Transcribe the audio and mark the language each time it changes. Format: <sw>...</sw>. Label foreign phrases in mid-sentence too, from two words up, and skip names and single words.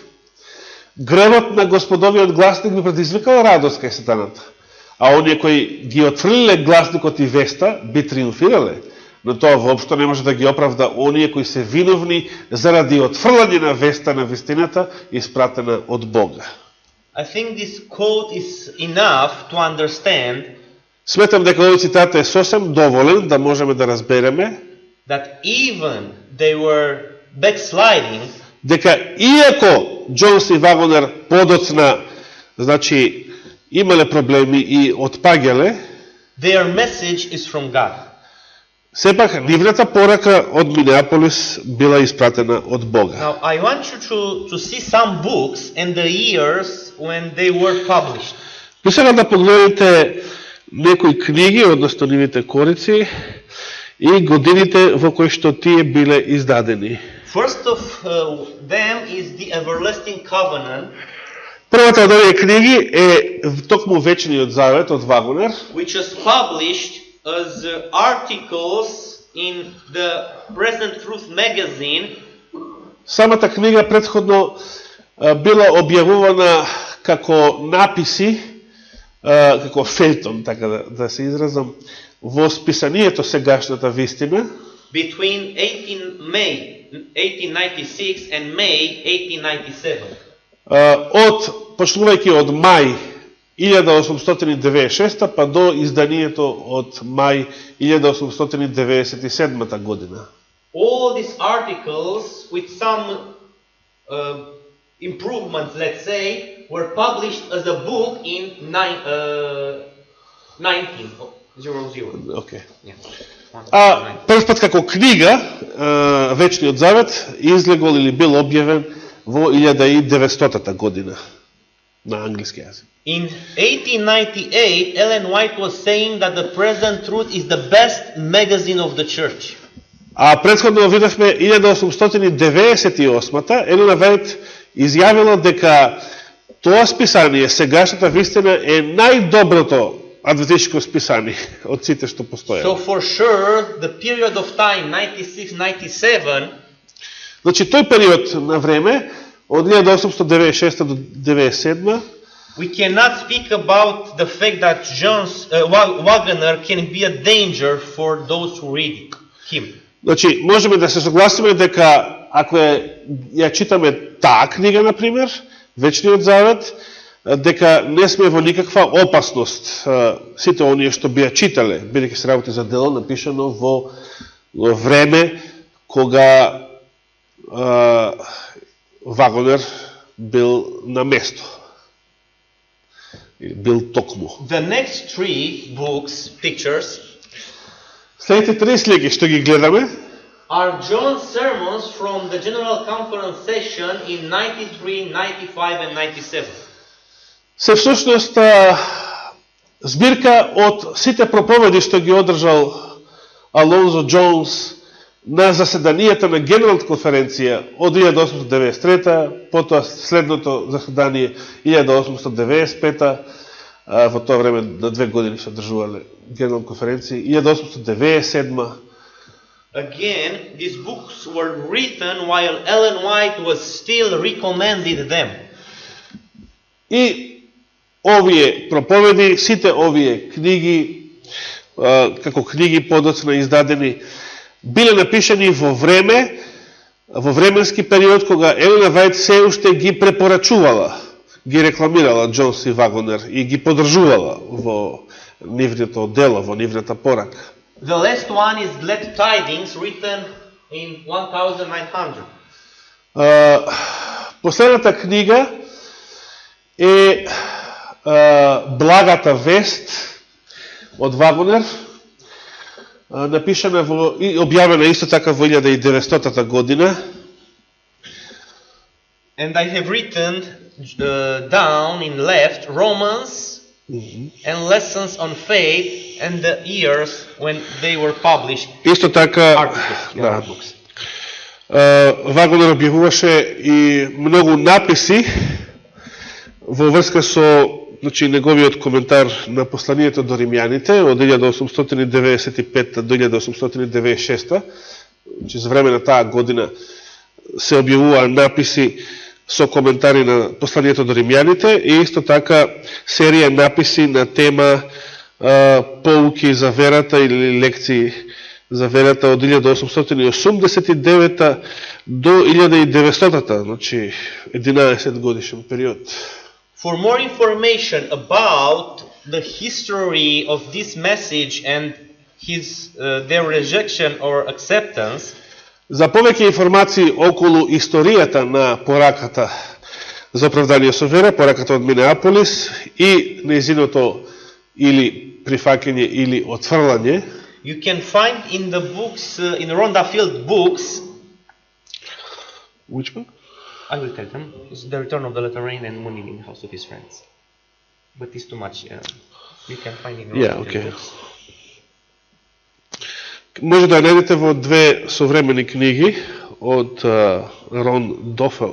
<mk>Гревот на Господовиот гласник би предизвикал радост кај сатаната, а оние кои ги отфрлиле гласникот и веста би триумфирале. Но тоа воопшто не може да ги оправда оние кои се виновни заради отфрлање на веста на вистината испратена од Бога.</mk> <en>I think this quote is enough to understand.</en> <mk>Сметам дека овој цитат е сосем доволен да можеме да разбереме</mk> <en>That even they were backsliding,</en> <mk>дека иако Джонс и Вагонер подоцна, значи, имале проблеми и отпаѓале,</mk> <en>their message is from God.</en> <mk>сепак нивната порака од Минеаполис била испратена од Бога.</mk> <en>Now, I want you to see some books and the years when they were published.</en> <mk>И сега да погледнете некои книги, односно нивните корици, и годините во кои што тие биле издадени.</mk> <en>First of them is the Everlasting Covenant,</en> <mk>Првата од овие книги е токму Вечниот завет од Вагонер,</mk> <en>which was published as articles in the Present Truth magazine.</en> <mk>Самата книга претходно била објавувана како написи, како фејтон, така да се изразам, во списанието Сегашната вистина,</mk> <en>Between May 1896 and May 1897.</en> <mk>Почнувајќи од мај 1896 па до изданието од мај 1897 година.</mk> <en>All these articles, with some improvements, let's say, were published as a book in 1900. Okay.</en> <mk>Прв пат како книга, Вечниот завет, излегол или бил објавен во 1900 година на англиски јазик.</mk> <en>In 1898, Ellen White was saying that the Present Truth is the best magazine of the church.</en> <mk>А претходно видовме 1898-та, Елена Вајт изјавила дека тоа списание, сегашната вистина, е најдоброто адвентистичко списание од сите што постојат.</mk> <en>So for sure, the period of time 96-97</en> <mk>Значи, тој период на време, од 1896 до 1997,</mk> <en>we cannot speak about the fact that Wagner can be a danger for those who read him.</en> <mk>значи, можеме да се согласиме дека ако ја читаме таа книга, например, Вечниот Завет, дека не сме во никаква опасност. Сите оние што би ја читале, бидејќи се работи за дело напишано во време кога Вагнер бил на место. Бил токму.</mk> <en>The next three books, pictures,</en> <mk>Следните три слики што ги гледаме</mk> <en>are John's sermons from the General Conference session in 93, 95 and 97.</en> <mk>се всушност збирка од сите проповеди што ги одржал Алонзо Джонс на заседанијата на Генералната конференција од 1893, потоа следното заседание 1895, во тоа време на 2 години се одржувале Генерални конференции, 1897.</mk> <en>Again, these books were written while Ellen White was still recommending them.</en> <mk>И овие проповеди, сите овие книги, како книги подоцна издадени, биле напишани во време, во временски период кога Елена Вајт се уште ги препорачувала, ги рекламирала Джонс и Вагнер и ги подржувала во нивното дело, во нивната порака.</mk> <en>The last one is Glad Tidings, written in 1900.</en> <mk>Последната книга е Благата вест од Вагнер, напишана и објавена исто така во 1900 година.</mk> <en>And I have written down in left Romans and lessons on faith and the years when they were published.</en> <mk>Исто така, да, Вагнер објавуваше и многу написи во врска со, значи, неговиот коментар на посланието до римјаните од 1895 до 1896, значи за време на таа година се објавуваа написи со коментари на посланието до римјаните и исто така серија написи на тема поуки за верата или лекции за верата од 1889 до 1900, значи 11 годишен период.</mk> <en>For more information about the history of this message and their rejection or acceptance,</en> <mk>за повеќе информации околу историјата на пораката за оправдание со вера, пораката од Минеаполис и нејзиното или прифаќање или отфрлање,</mk> <en>you can find in the books, in Rhonda Field books. Which book? I will tell them. It's The Return of the Letter Rain and Moon in the House of His Friends. But it's too much. You can find in Rhonda Field books.</en> <mk>Може да најдете во две современи книги од Рон Дофел.</mk>